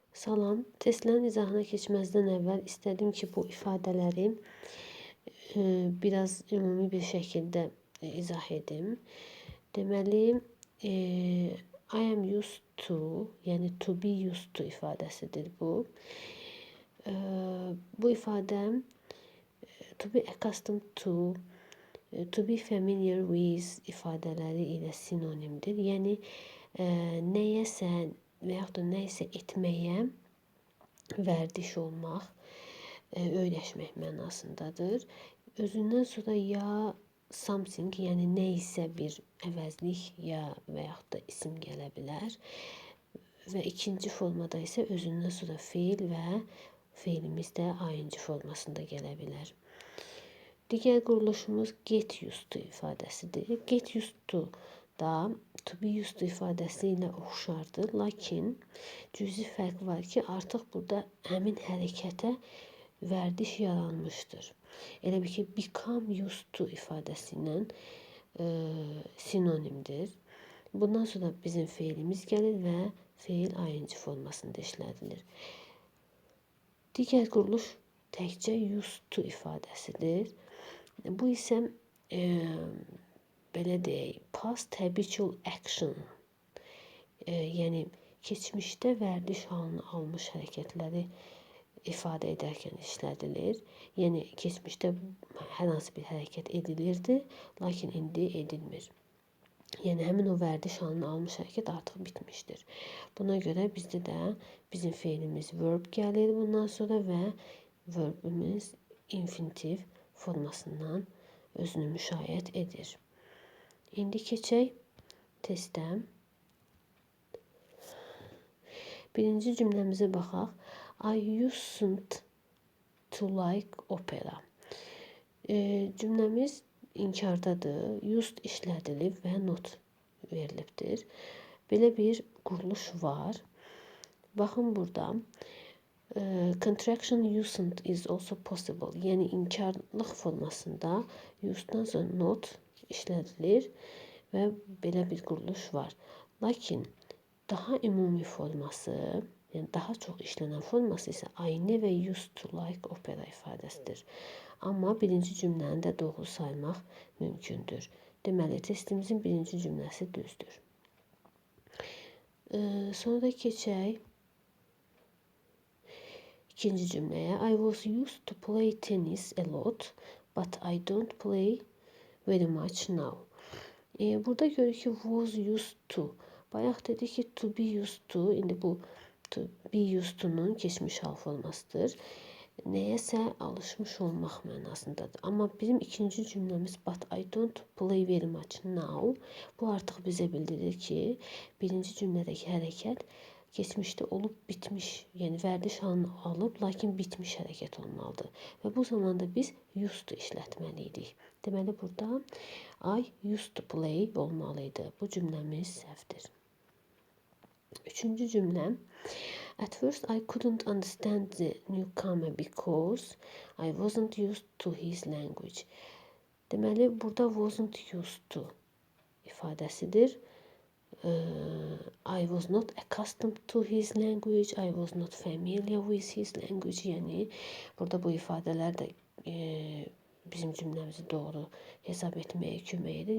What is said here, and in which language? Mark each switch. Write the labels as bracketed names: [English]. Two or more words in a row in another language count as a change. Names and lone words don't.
[Azerbaijani] Salam, testlərin izahına keçməzdən əvvəl istədim ki, bu ifadələri biraz ümumi bir şəkildə izah edim. Deməli, [English] I am used to, yəni to be used to [Azerbaijani] ifadəsidir bu. Bu ifadə [English] to be accustomed to be familiar with [Azerbaijani] ifadələri ilə sinonimdir. Yəni, nəyəsə və yaxud da nəyisə etməyə vərdiş olmaq, öyrəşmək mənasındadır. Özündən sonra ya something, yəni nəyisə bir əvəzlik ya və yaxud da isim gələ bilər. Və ikinci formada isə özündən sonra feil və feilimiz də ing formasında gələ bilər. Digər quruluşumuz [English] get used to [Azerbaijani] ifadəsidir. [English] Get used to [Azerbaijani] da [English] to be used to [Azerbaijani] ifadəsi ilə oxşardır. Lakin cüzi fərq var ki, artıq burada həmin hərəkətə vərdiş yaranmışdır. Elə bil ki, [English] become used to [Azerbaijani] ifadəsi ilə sinonimdir. Bundan sonra bizim feilimiz gəlir və feil ing formasında işlədilir. Digər quruluş təkcə [English] used to [Azerbaijani] ifadəsidir. Bu isə belə deyək, [English] past habitual action, [Azerbaijani] yəni keçmişdə vərdiş halını almış hərəkətləri ifadə edərkən işlədilir. Yəni keçmişdə hər hansı bir hərəkət edilirdi, lakin indi edilmir. Yəni həmin o vərdiş halını almış hərəkət artıq bitmişdir. Buna görə bizdə də bizim feilimiz verb gəlir bundan sonra və verbimiz infinitiv formasından özünü müşayiət edir. İndi keçək testə. Birinci cümləmizə baxaq. [English] I used to like opera. [Azerbaijani] Cümləmiz inkardadır. Used işlədilib və not verilibdir. Belə bir quruluş var. Baxın burada. [English] Contraction used is also possible. [Azerbaijani] Yəni inkarlıq formasında used'dan sonra not işlədilir və belə bir quruluş var. Lakin daha ümumi forması, yəni daha çox işlənən forması isə [English] I never used to like opera [Azerbaijani] ifadəsidir. Amma birinci cümləni də doğru saymaq mümkündür. Deməli, testimizin birinci cümləsi düzdür. Sonra keçək ikinci cümləyə. [English] I was used to play tennis a lot, but I don't play very much now. [Azerbaijani] Burada görürük ki, [English] was used to. [Azerbaijani] Bayaq dedik ki, [English] to be used to. [Azerbaijani] İndi bu [English] to be used to'nun [Azerbaijani] keçmiş hal formasıdır. Nəyəsə alışmış olmaq mənasındadır. Amma bizim ikinci cümləmiz [English] but I don't play very much now. [Azerbaijani] Bu artıq bizə bildirir ki, birinci cümlədəki hərəkət keçmişdə olub bitmiş, yəni vərdiş halını alıb, lakin bitmiş hərəkət olmalıdır. Və bu zamanda biz [English] used to [Azerbaijani] işlətməliydik. Deməli, burada [English] I used to play [Azerbaijani] olmalıydı. Bu cümləmiz səhvdir. Üçüncü cümlə. [English] At first I couldn't understand the newcomer because I wasn't used to his language. [Azerbaijani] Deməli, burada [English] wasn't used to [Azerbaijani] ifadəsidir. [English] I was not accustomed to his language. I was not familiar with his language. [Azerbaijani] Yəni, burada bu ifadələr də bizim cümləmizi doğru hesab etməyə kömək edir.